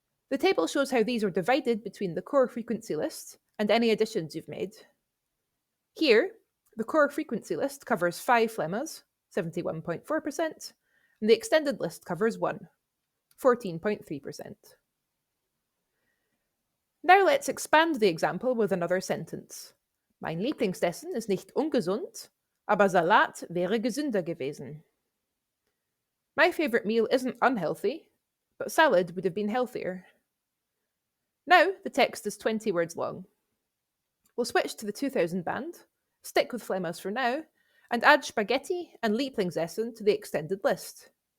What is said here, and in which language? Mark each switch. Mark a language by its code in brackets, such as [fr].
[en] The table shows how these are divided between the core frequency list and any additions you've made. Here, the core frequency list covers 5 Flemmas, 71.4%, and the extended list covers 1, 14.3%. Now let's expand the example with another sentence. [de] Mein Lieblingsessen ist nicht ungesund, aber Salat wäre gesünder gewesen. [en] My favourite meal isn't unhealthy, but salad would have been healthier. Now the text is 20 words long. We'll switch to the 2000 band, stick with Flemmas for now, and add spaghetti and Lieblingsessen to the extended list.